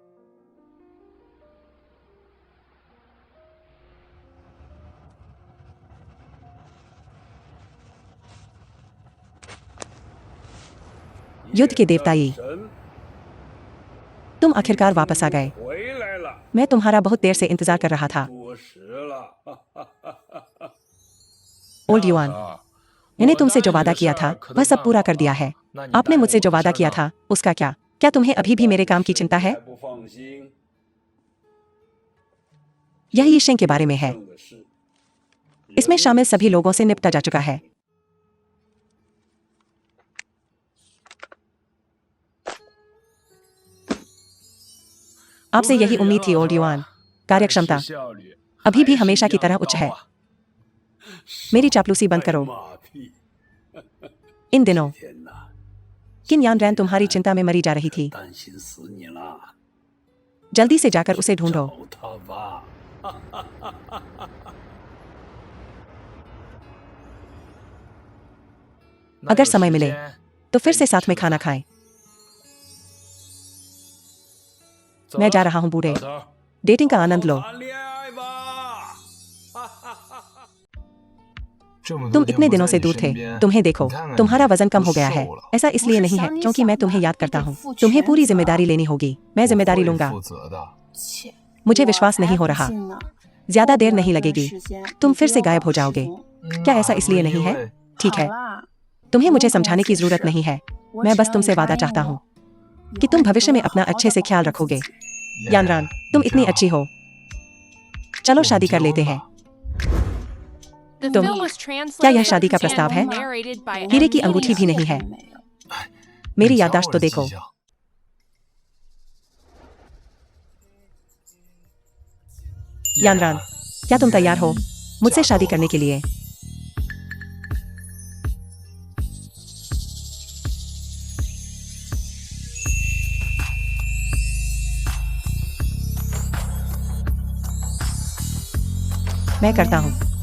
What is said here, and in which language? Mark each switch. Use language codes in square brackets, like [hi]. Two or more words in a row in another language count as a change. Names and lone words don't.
[hi] युद्ध के देवता ये, तुम आखिरकार वापस आ गए। [zh] 回来了， [hi] मैं तुम्हारा बहुत देर से इंतजार कर रहा था। [zh] 多时了， [hi] ओल्ड युआन, मैंने तुमसे जो वादा किया था वह सब पूरा कर दिया है। आपने मुझसे जो वादा किया था उसका क्या? क्या तुम्हें अभी भी मेरे काम की चिंता है? [zh] 还不放心， [hi] यह यीशेंग के बारे में है। [zh] 正的是 [hi] इसमें शामिल सभी लोगों से निपटा जा चुका है। आपसे यही उम्मीद थी ओल्ड युआन। कार्यक्षमता अभी भी हमेशा की तरह उच्च है। मेरी चापलूसी बंद करो। [zh] 马屁！ [hi] इन दिनों [zh] 天哪， [hi] किन यान रैन तुम्हारी चिंता में मरी जा रही थी। [zh] 担心死你了， [hi] जल्दी से जाकर उसे ढूंढो। [zh] 找他吧。 [hi] अगर समय मिले तो फिर से साथ में खाना खाएं। मैं जा रहा हूं बूढ़े, डेटिंग का आनंद लो। [zh] 谈恋爱吧。 [hi] तुम इतने दिनों से दूर थे, तुम्हें देखो, तुम्हारा वजन कम हो गया है। ऐसा इसलिए नहीं है क्योंकि मैं तुम्हें याद करता हूँ। तुम्हें पूरी जिम्मेदारी लेनी होगी। मैं जिम्मेदारी लूंगा। [zh] 负责的。 [hi] मुझे विश्वास नहीं हो रहा। ज्यादा देर नहीं लगेगी, तुम फिर से गायब हो जाओगे। क्या ऐसा इसलिए नहीं है? ठीक है, तुम्हें मुझे समझाने की जरूरत नहीं है। मैं बस तुमसे वादा चाहता हूँ कि तुम भविष्य में अपना अच्छे से ख्याल रखोगे। यानरान, तुम इतनी अच्छी हो। चलो शादी कर लेते हैं। [en] The [hi] तुम- [en] film was [hi] क्या यह [en] translated [hi] शादी का प्रस्ताव है? [en] and narrated by [hi] हीरे की [en] M. [hi] अंगूठी भी नहीं है। मेरी याददाश्त तो देखो। यानरान, क्या तुम तैयार हो मुझसे शादी करने के लिए? मैं करता हूं।